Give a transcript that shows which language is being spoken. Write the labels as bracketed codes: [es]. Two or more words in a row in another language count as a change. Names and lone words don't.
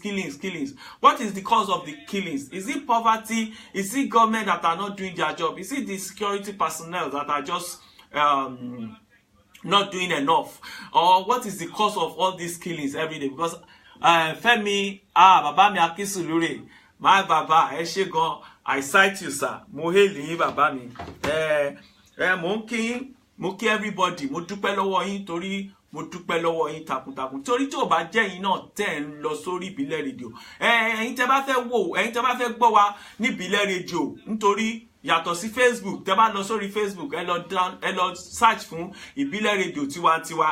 [en] What is the cause of the killings? Is it poverty? Is it government that are not doing their job? Is it the security personnel that are just not doing enough? Or what is the cause of all these killings every day? Because Femi, [yo] baba mi [en] Akisulure, my baba, Eshegon, I cite you, sir. [yo] Mo hail yin baba mi. Mo kí everybody. Mo dúpẹ́ lọ́wọ́ yín torí mo dúpẹ́ lọ́wọ́ yín takuntakun. Torí tí ó bá jẹ́ yín náà tẹ́ ń lọ sórí Ìbílẹ̀ rédíò. Ẹ̀yin tẹ́ bá fẹ́ wò, ẹ̀yin tẹ́ bá fẹ́ gbọ́ wa ní Ìbílẹ̀ rédíò nítorí yàtọ̀ sí Facebook, tẹ́ bá lọ sórí Facebook, ẹ lọ search fún Ìbílẹ̀ rédíò tiwantiwa.